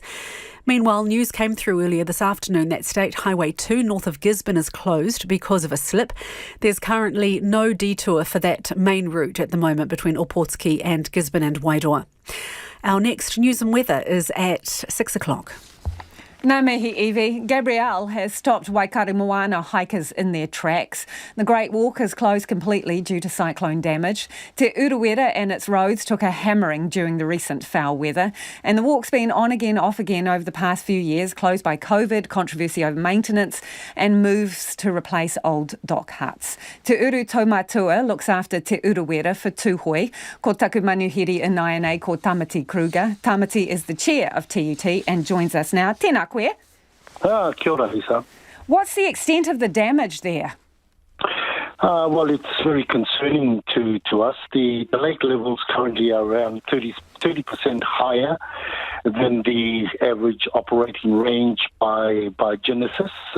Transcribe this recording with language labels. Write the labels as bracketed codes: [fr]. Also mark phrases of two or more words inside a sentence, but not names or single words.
[en] Meanwhile, news came through earlier this afternoon that State Highway 2 north of Gisborne is closed because of a slip. There's currently no detour for that main route at the moment between Opotski and Gisborne and Wairoa. Our next news and weather is at 6 o'clock. [mi] Nā mihi iwi. [en] Gabrielle has stopped Waikaremoana hikers in their tracks. The Great Walk is closed completely due to cyclone damage. Te Urewera and its roads took a hammering during the recent foul weather. And the walk's been on again, off again over the past few years, closed by COVID, controversy over maintenance and moves to replace old dock huts. Te Uru Taumatua looks after Te Urewera for Tūhoi. [mi] Ko taku manuhiri inai ko Tamati Kruger. [en] Tamati is the chair of TUT and joins us now. [mi] Tēnā koe. Kia ora, Lisa. [en] What's the extent of the damage there? Well, it's very concerning to us. The lake levels currently are around 30% higher than the average operating range by Genesis.